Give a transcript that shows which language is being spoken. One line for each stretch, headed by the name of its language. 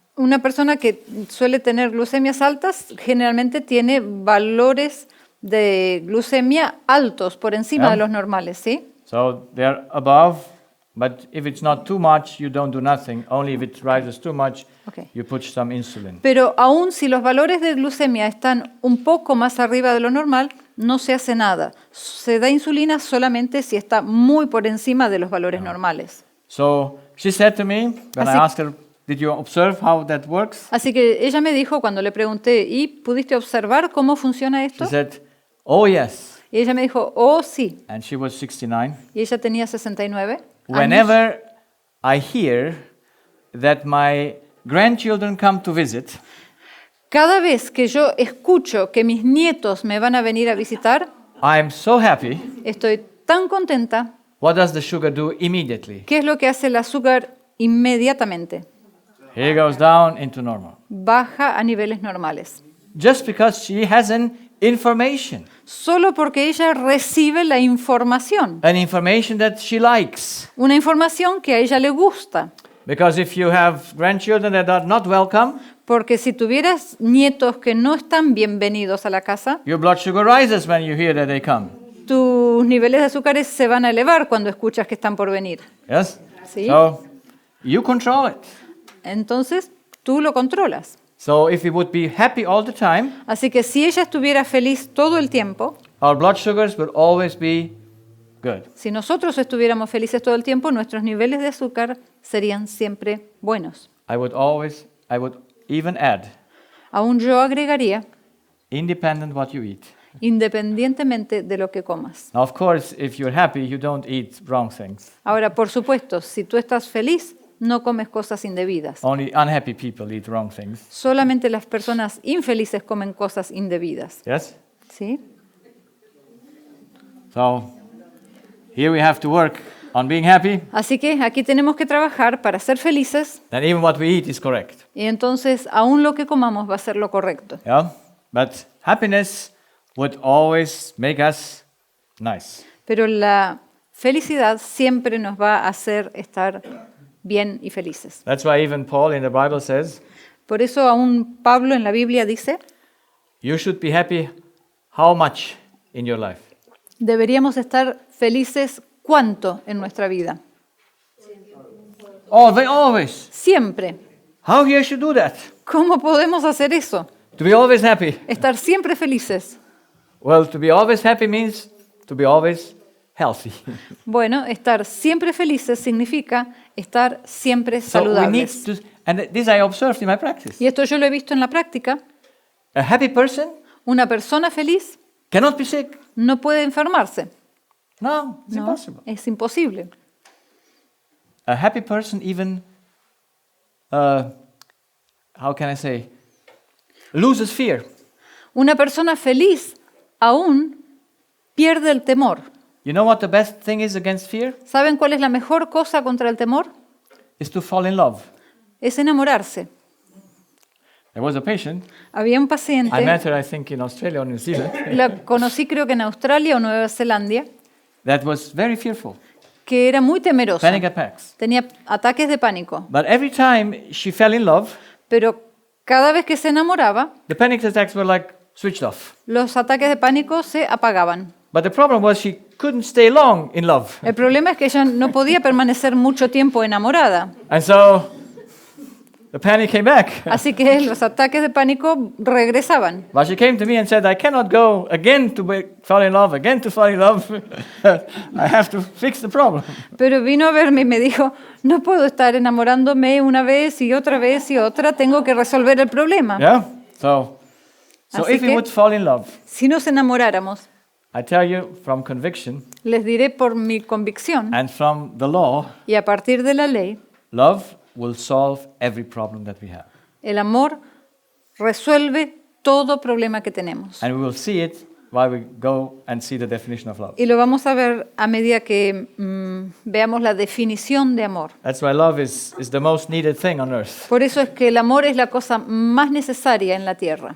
Spanish: Una persona que suele tener glucemias altas generalmente tiene valores de glucemia altos por encima
English: Yeah.
Spanish: de los normales, ¿sí?
English: So they're above, but if it's not too much, you don't do nothing. Only if it rises too much, Okay. you put some insulin.
Spanish: Pero aún si los valores de glucemia están un poco más arriba de lo normal, no se hace nada. Se da insulina solamente si está muy por encima de los valores normales.
English: So she said to me, when I
Spanish: Así-
English: asked her, did you observe how that works?
Spanish: Así que ella me dijo cuando le pregunté, ¿y pudiste observar cómo funciona esto?
English: She said, oh yes.
Spanish: Y ella me dijo, oh sí.
English: And she was 69.
Spanish: Y ella tenía 69 años.
English: Whenever I hear that my grandchildren come to visit,
Spanish: Cada vez que yo escucho que mis nietos me van a venir a visitar,
English: I am so happy.
Spanish: estoy tan contenta.
English: What does the sugar do immediately?
Spanish: ¿Qué es lo que hace el azúcar inmediatamente?
English: He goes down into normal.
Spanish: baja a niveles normales.
English: Just because she has an information.
Spanish: Solo porque ella recibe la información,
English: An information that she likes.
Spanish: una información que a ella le gusta.
English: Because if you have grandchildren that are not welcome,
Spanish: Porque si tuvieras nietos que no están bienvenidos a la casa,
English: your blood sugar rises when you hear that they come.
Spanish: tus niveles de azúcares se van a elevar cuando escuchas que están por venir.
English: Yes?
Spanish: Sí.
English: So you control it.
Spanish: Entonces, tú lo controlas.
English: So if we would be happy all the time,
Spanish: Así que si ella estuviera feliz todo el tiempo,
English: our blood sugars will always be good.
Spanish: si nosotros estuviéramos felices todo el tiempo, nuestros niveles de azúcar serían siempre buenos.
English: I would even add,
Spanish: Aún yo agregaría,
English: independent what you eat.
Spanish: independientemente de lo que comas.
English: Now, of course, if you're happy, you don't eat wrong things.
Spanish: Ahora, por supuesto, si tú estás feliz, no comes cosas indebidas.
English: Only unhappy people eat wrong things.
Spanish: Solamente las personas infelices comen cosas indebidas.
English: Yes?
Spanish: ¿Sí?
English: So here we have to work on being happy,
Spanish: Así que aquí tenemos que trabajar para ser felices
English: then even what we eat is correct.
Spanish: y entonces aún lo que comamos va a ser lo correcto.
English: Yeah? But happiness would always make us nice.
Spanish: Pero la felicidad siempre nos va a hacer estar bien y felices.
English: That's why even Paul in the Bible says,
Spanish: Por eso aún Pablo en la Biblia dice,
English: you should be happy how much in your life?
Spanish: deberíamos estar felices ¿cuánto en nuestra vida?
English: Always.
Spanish: Siempre.
English: How you should do that?
Spanish: ¿Cómo podemos hacer eso?
English: To be always happy.
Spanish: Estar siempre felices.
English: Well, to be always happy means to be always healthy.
Spanish: Bueno, estar siempre felices significa estar siempre
English: So we need
Spanish: saludables.
English: to, and this I observed in my practice.
Spanish: Y esto yo lo he visto en la práctica.
English: A happy person
Spanish: Una persona feliz
English: cannot be sick.
Spanish: no puede enfermarse.
English: No, it's
Spanish: No,
English: impossible.
Spanish: es imposible.
English: A happy person even, how can I say, loses fear.
Spanish: Una persona feliz aún pierde el temor.
English: You know what the best thing is against fear?
Spanish: ¿Saben cuál es la mejor cosa contra el temor?
English: Is to fall in love.
Spanish: Es enamorarse.
English: There was a patient,
Spanish: Había un
English: I met
Spanish: paciente,
English: her I think in Australia or New Zealand,
Spanish: la conocí creo que en Australia o Nueva Zelanda,
English: that was very fearful,
Spanish: que era muy temerosa.
English: panic attacks.
Spanish: Tenía ataques de pánico.
English: But every time she fell in love,
Spanish: Pero cada vez que se enamoraba,
English: the panic attacks were like switched off.
Spanish: los ataques de pánico se apagaban.
English: But the problem was she couldn't stay long in love.
Spanish: El problema es que ella no podía permanecer mucho tiempo enamorada.
English: And so the panic came back.
Spanish: Así que los ataques de pánico regresaban.
English: But she came to me and said, I cannot go again to fall in love, again to fall in love. I have to fix the problem.
Spanish: Pero vino a verme y me dijo, no puedo estar enamorándome una vez y otra vez y otra, tengo que resolver el problema.
English: Yeah? So
Spanish: Así
English: if we
Spanish: que-
English: would fall in love,
Spanish: Si nos enamoráramos,
English: I tell you from conviction
Spanish: les diré por mi convicción
English: and from the law,
Spanish: y a partir de la ley,
English: love will solve every problem that we have.
Spanish: el amor resuelve todo problema que tenemos.
English: And we will see it while we go and see the definition of love.
Spanish: Y lo vamos a ver a medida que veamos la definición de amor.
English: That's why love is the most needed thing on earth.
Spanish: Por eso es que el amor es la cosa más necesaria en la tierra